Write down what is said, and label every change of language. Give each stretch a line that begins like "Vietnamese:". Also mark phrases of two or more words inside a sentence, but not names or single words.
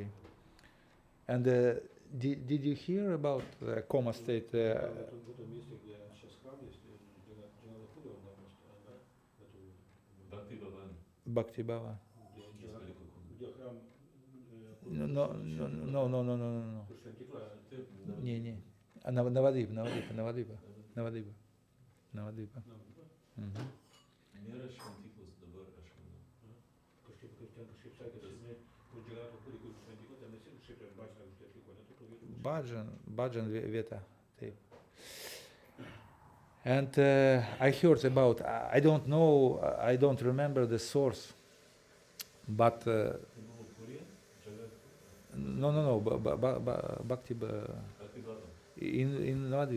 English: And did you hear about the coma state? Bhakti Bhavan. Bhakti Bhava. His medical clinic. No.
Russian: Не. Навадвипа.
Lithuanian: Nėra šventyklos dabar, aš manau. Bhajan vieta. Taip.
English: And I heard about, I don't know, I don't remember the source, but no, Bhakti in Navadvip.